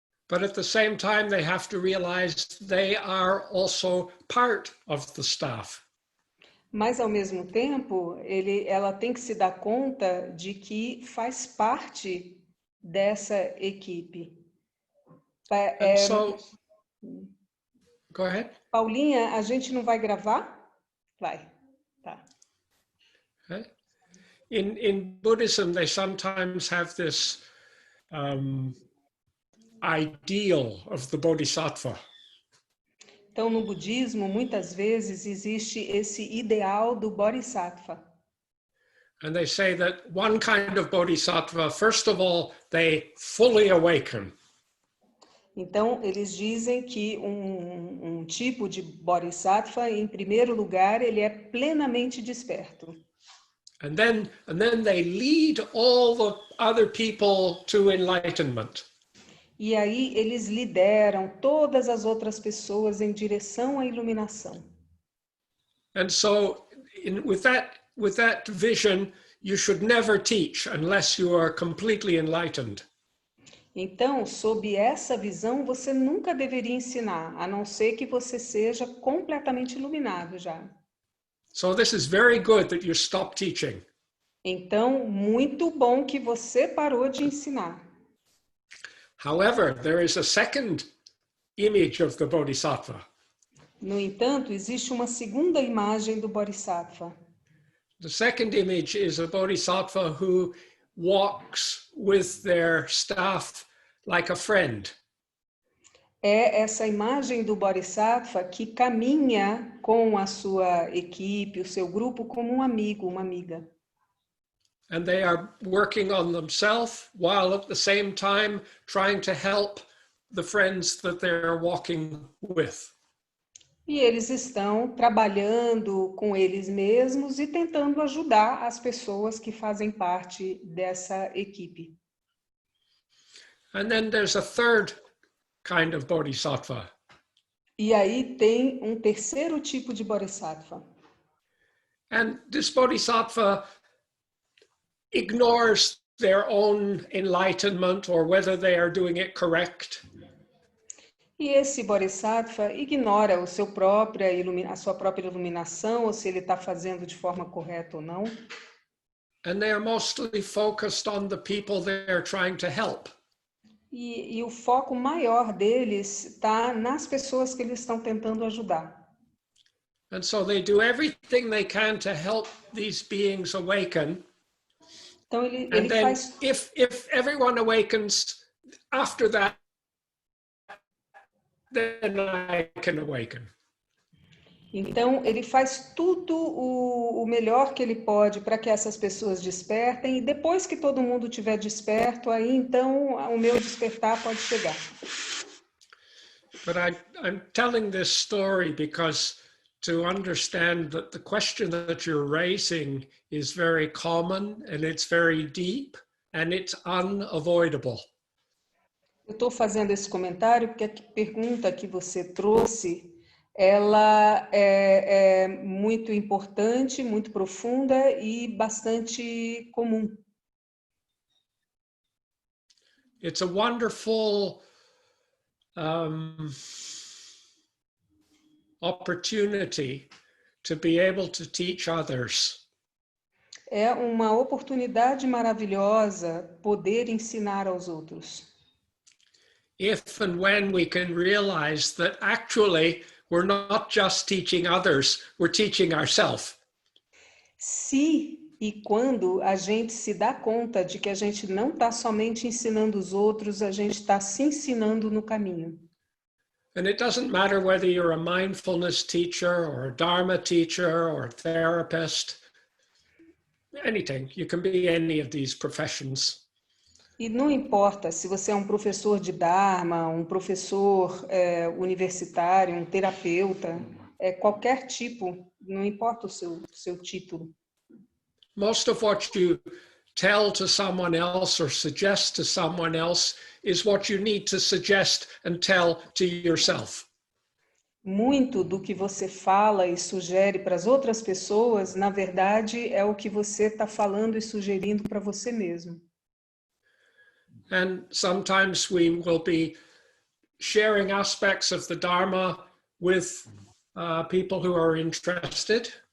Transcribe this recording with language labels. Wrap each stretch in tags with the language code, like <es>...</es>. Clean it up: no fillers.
<en>But at the same time, they have to realize they are also part of the staff.</en> <pt>Mas, ao mesmo tempo, ela tem que se dar conta de que faz parte dessa equipe.</pt> <en>So, go ahead.</en> <pt>Paulinha, a gente não vai gravar? Vai. Tá.</pt> <en>Okay. In Buddhism, they sometimes have this ideal of the Bodhisattva.</en> <pt>Então, no budismo, muitas vezes existe esse ideal do Bodhisattva.</pt> <en>And they say that one kind of Bodhisattva, first of all, they fully awaken.</en> <pt>Então, eles dizem que um tipo de Bodhisattva, em primeiro lugar, ele é plenamente desperto.</pt> <en>And then they lead all the other people to enlightenment.</en> <pt>E aí eles lideram todas as outras pessoas em direção à iluminação.</pt> <en>And so with that vision, you should never teach unless you are completely enlightened.</en> <pt>Então, sob essa visão, você nunca deveria ensinar, a não ser que você seja completamente iluminado já.</pt> <en>So this is very good that you stop teaching.</en> <pt>Então, muito bom que você parou de ensinar.</pt> <en>However, there is a second image of the Bodhisattva.</en> <pt>No entanto, existe uma segunda imagem do Bodhisattva.</pt> <en>The second image is a Bodhisattva who walks with their staff like a friend.</en> <pt>É essa imagem do Bodhisattva que caminha com a sua equipe, o seu grupo, como um amigo, uma amiga.</pt> <en>And they are working on themselves while at the same time trying to help the friends that they're walking with.</en> <pt>E eles estão trabalhando com eles mesmos e tentando ajudar as pessoas que fazem parte dessa equipe.</pt> <en>And then there's a third kind of bodhisattva.</en> <pt>E aí tem um terceiro tipo de bodhisattva.</pt> <en>And this bodhisattva ignores their own enlightenment or whether they are doing it correct.</en> <pt>E esse bodhisattva ignora a sua própria iluminação, ou se ele está fazendo de forma correta ou não.</pt> <en>And they are mostly focused on the people they're trying to help.</en> <pt>E o foco maior deles está nas pessoas que eles estão tentando ajudar.</pt> <en>And so they do everything they can to help these beings awaken.</en> <pt>Então ele</pt> <en>And then</en> <pt>faz...</pt> <en>if everyone awakens after that, then I can awaken.</en> <pt>Então, ele faz tudo o melhor que ele pode para que essas pessoas despertem, e depois que todo mundo estiver desperto, aí então o meu despertar pode chegar.</pt> <en>But I'm telling this story because to understand that the question that you're raising is very common and it's very deep and it's unavoidable.</en> <pt>Eu estou fazendo esse comentário porque a pergunta que você trouxe, ela é muito importante, muito profunda e bastante comum.</pt> <en>It's a wonderful opportunity to be able to teach others.</en> <pt>É uma oportunidade maravilhosa poder ensinar aos outros.</pt> <en>If and when we can realize that actually we're not just teaching others, we're teaching ourselves.</en> <pt>Se e quando a gente se dá conta de que a gente não está somente ensinando os outros, a gente está se ensinando no caminho.</pt> <en>And it doesn't matter whether you're a mindfulness teacher or a Dharma teacher or a therapist, anything. You can be any of these professions.</en> <pt>E não importa se você é um professor de Dharma, um professor universitário, um terapeuta, qualquer tipo, não importa o seu título.</pt> <en>Most of what you tell to someone else or suggest to someone else is what you need to suggest and tell to yourself.</en> <pt>Muito do que você fala e sugere para as outras pessoas, na verdade, é o que você está falando e sugerindo para você mesmo.</pt> <en>And sometimes we will be sharing aspects of the Dharma with people who are interested.</en>